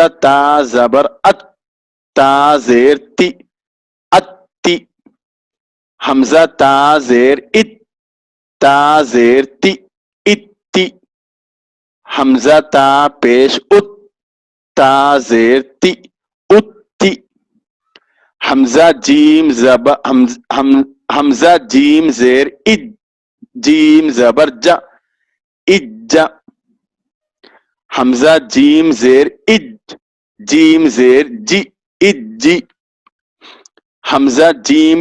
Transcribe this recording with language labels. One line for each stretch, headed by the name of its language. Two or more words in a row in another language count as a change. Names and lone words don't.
Urdu: تا زبر ات، تا زیر تی اتی، حمزہ تا زیر ات، تا زیر تی اتی، حمزہ تا پیش ات، تا زیر تی اتی، حمزہ جیم زبر حمزہ جیم زیر اج، جیم زبر جا اج، حمزہ جیم زیر اج، جیم زیر جی اجی، حمزہ جیم